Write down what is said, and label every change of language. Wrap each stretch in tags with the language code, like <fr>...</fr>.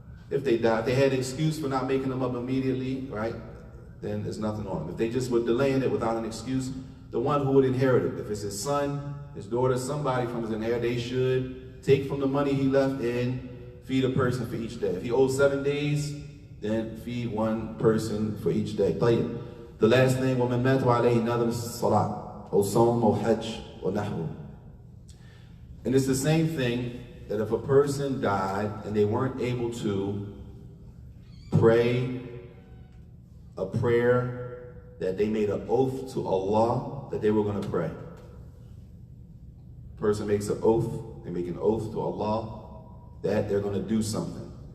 <en>If they died, if they had an excuse for not making them up immediately, right, then there's nothing on them. If they just were delaying it without an excuse, the one who would inherit it, if it's his son, his daughter, somebody from his inheritance, they should take from the money he left and feed a person for each day. If he owes 7 days, then feed one person for each day.</en> <ar>طيب.</ar> <en>The last thing,</en> <ar>وَمَنْ مَاتَ وَعَلَيْهِ نَذْرٌ الصَّلَاةِ أو صوم أو حج ونحوه.</ar> <en>And it's the same thing that if a person died and they weren't able to pray a prayer that they made an oath to Allah that they were going to pray. Person makes an oath, they make an oath to Allah that they're going to do something.</en>